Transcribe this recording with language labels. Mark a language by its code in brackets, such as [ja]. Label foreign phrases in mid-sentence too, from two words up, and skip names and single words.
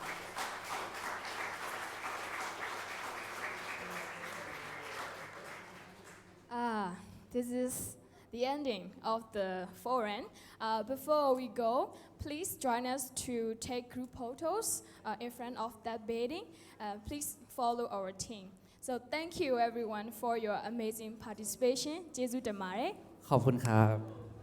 [en] This is the ending of the forum. Before we go, please join us to take group photos in front of that building. Please follow our team. So thank you everyone for your amazing participation. [my] ကျေးဇူးတင်ပါတယ် [th] ขอบคุณครับ